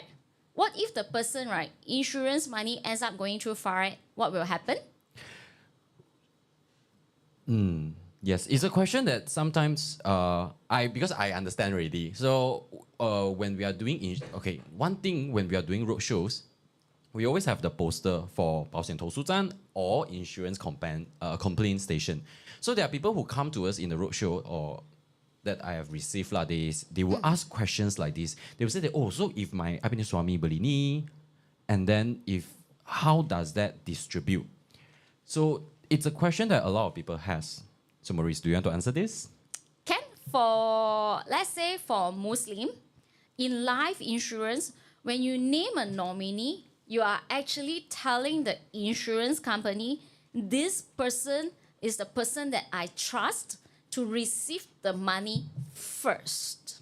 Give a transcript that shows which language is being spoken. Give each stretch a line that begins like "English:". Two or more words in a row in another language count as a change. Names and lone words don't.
English: What if the person, right, insurance money ends up going through Faraid? What will happen? Yes, it's a question that sometimes because I understand already. So when we are doing one thing when we are doing road shows, we always have the poster for
Chinese: 保险投诉站
English: or insurance complaint station. So there are people who come to us in the road show or that I have received they will ask questions like this. They will say that, so if my
Malay: I punya suami beli ni,
English: and then how does that distribute? So it's a question that a lot of people has. So Mourice, do you want to answer this? Let's say for Muslim, in life insurance, when you name a nominee, you are actually telling the insurance company, this person is the person that I trust to receive the money first.